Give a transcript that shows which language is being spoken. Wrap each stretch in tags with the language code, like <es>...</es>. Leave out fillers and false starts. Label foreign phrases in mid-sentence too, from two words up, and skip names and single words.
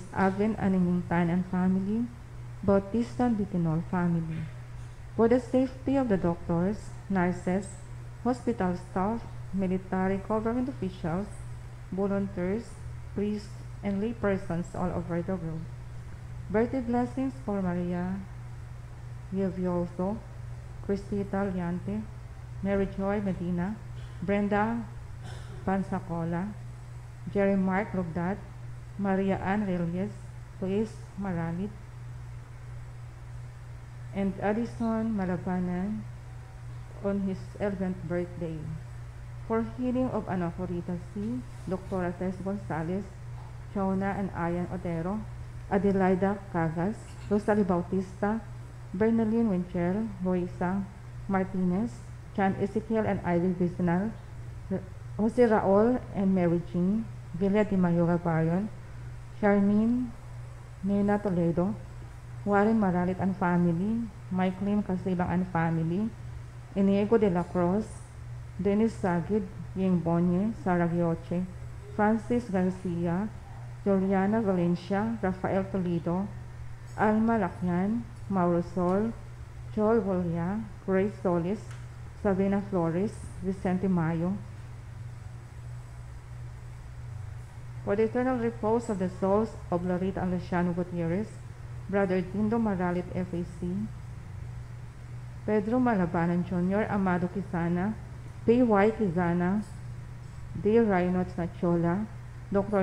<en>Avin and Tan and family, Bautista and Bitinol family. For the safety of the doctors, nurses, hospital staff, military government officials, volunteers, priests, and lay persons all over the world. Birthday blessings for Maria Vioviolso, Cristita Liante, Mary Joy Medina, Brenda Pansacola, Jerry Mark Lugdat, Maria Ann Reyes, Luis Maralit, and Addison Malabanan on his 11th birthday. For healing of anaphorita C, Dr. Tess Gonzalez, Chona and Ayan Otero, Adelaida Cagas, Rosalie Bautista, Bernaline Winchell, Roisa Martinez, Chan Ezekiel and Ivy Biznal, Jose Raul and Mary Jean, Villa de Mayora Bayon, Charmaine Nena Toledo, Warren Maralit and family, Mike Lim Casibang and family, Iniego de la Cruz, Dennis Sagid, Ying Bonye, Sara Gioche, Francis Garcia, Juliana Valencia, Rafael Toledo, Alma Lacyan, Mauro Sol, Joel Volia, Grace Solis, Sabina Flores, Vicente Mayo. For the eternal repose of the souls of Larita and Luciano Gutierrez, Brother Dindo Maralit FAC, Pedro Malabanan Jr., Amado Quizana, P.Y. Quizana, D. Raynots Nachola, Dr.</en>